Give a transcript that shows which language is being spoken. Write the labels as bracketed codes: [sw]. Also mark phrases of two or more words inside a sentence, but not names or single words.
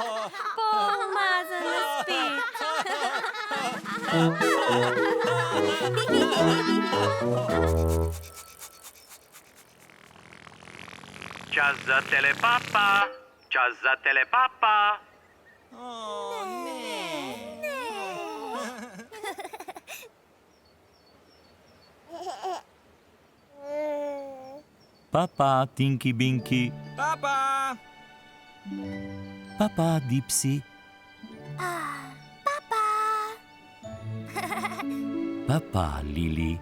[sl] Po umazana spet. Čas za telepapa. Čas za telepapa. Papa, Tinky Binky. Papa. Papa, Dipsy. Papa, Lili.